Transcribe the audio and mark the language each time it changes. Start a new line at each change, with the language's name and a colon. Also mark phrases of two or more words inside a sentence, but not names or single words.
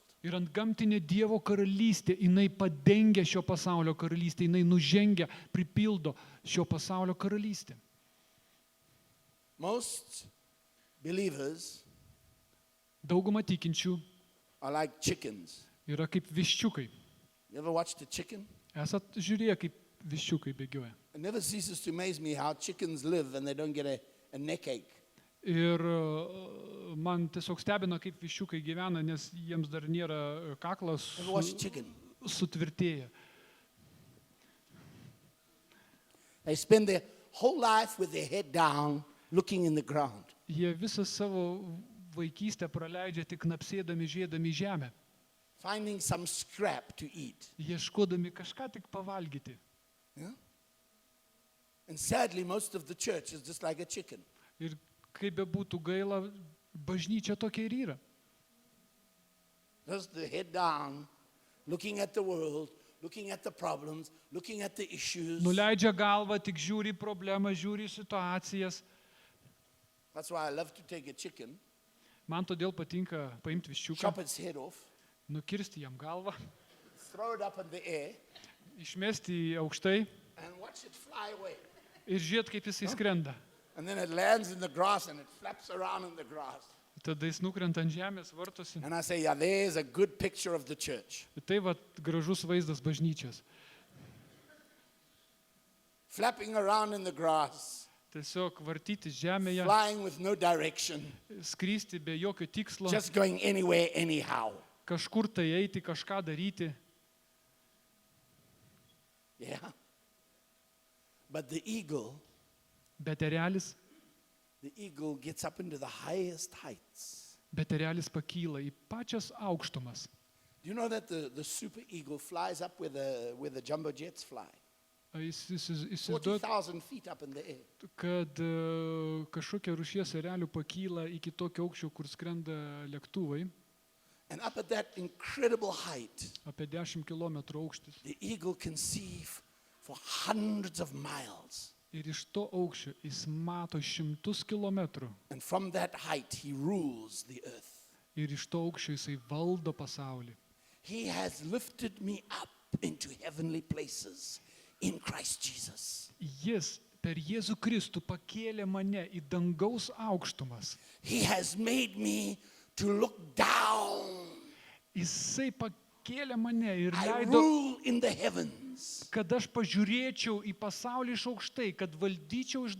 Lithuanian: Ir antgamtinė Dievo karalystė, jinai padengia šio pasaulio karalystę, jinai nužengia, pripildo šio pasaulio karalystę.
English: Most believers
Lithuanian: Dauguma tikinčių
English: are like chickens.
Lithuanian: yra kaip viščiukai.
English: You ever watched a chicken?
Lithuanian: Esat žiūrėję, kaip viščiukai bėgioja.
English: It never ceases to amaze me how chickens live and they don't get a neck ache.
Lithuanian: Ir man tiesiog stebina, kaip viščiukai gyvena, nes jiems dar nėra kaklas
English: Ever watched a chicken?
Lithuanian: sutvirtėję.
English: They spend their whole life with their head down, looking in the ground.
Lithuanian: Jie visą savo vaikystę praleidžia tik napsėdami, žiedami žemę,
English: Finding some scrap to eat.
Lithuanian: ieškodami kažką tik pavalgyti.
English: Yeah? And sadly, most of the church is just like a chicken.
Lithuanian: Ir kaip be būtų gaila, bažnyčia tokia ir yra.
English: Just the head down, looking at the world, looking at the problems, looking at the issues.
Lithuanian: Nuleidžia galvą, tik žiūri į problemą, žiūri į situacijas.
English: That's why I love to take a chicken,
Lithuanian: Man todėl patinka paimti viščiuką,
English: chop its head off,
Lithuanian: nukirsti jam galvą,
English: throw it up in the air,
Lithuanian: išmesti į aukštai
English: and watch it fly away.
Lithuanian: ir žiūrėti, kaip jisai skrenda.
English: And then it lands in the grass and it flaps around in the grass.
Lithuanian: Tada jis nukrenta ant žemės, vartosi.
English: And I say, yeah, there's a good picture of the church.
Lithuanian: Tai va gražus vaizdas bažnyčios.
English: Flapping around in the grass,
Lithuanian: Tiesiog vartyti žemėje,
English: flying with no direction,
Lithuanian: skristi be jokio tikslo,
English: just going anywhere, anyhow.
Lithuanian: kažkur tai eiti, kažką daryti.
English: Yeah. But the eagle
Lithuanian: Bet erelis
English: gets up into the highest heights.
Lithuanian: pakyla į pačias aukštumas.
English: Do you know that the super eagle flies up where the jumbo jets fly?
Lithuanian: Įsivaizduot,
English: 40,000 feet up in the air.
Lithuanian: kad kažkokia rūšies erelių pakyla iki tokio aukščio, kur skrenda lėktuvai,
English: And up at that incredible height,
Lithuanian: apie 10 km aukštis.
English: the eagle can see for hundreds of miles.
Lithuanian: Ir iš to aukščio jis mato 100 kilometrų.
English: And from that height, he rules the earth.
Lithuanian: Ir iš to aukščio jisai valdo pasaulį.
English: He has lifted me up into heavenly places in Christ Jesus.
Lithuanian: Jis per Jėzų Kristų pakėlė mane į dangaus aukštumas.
English: He has made me to look down.
Lithuanian: Jisai pakėlė mane ir
English: I
Lithuanian: leido,
English: rule in the heavens.
Lithuanian: kad aš pažiūrėčiau į pasaulį iš aukštai, kad valdyčiau iš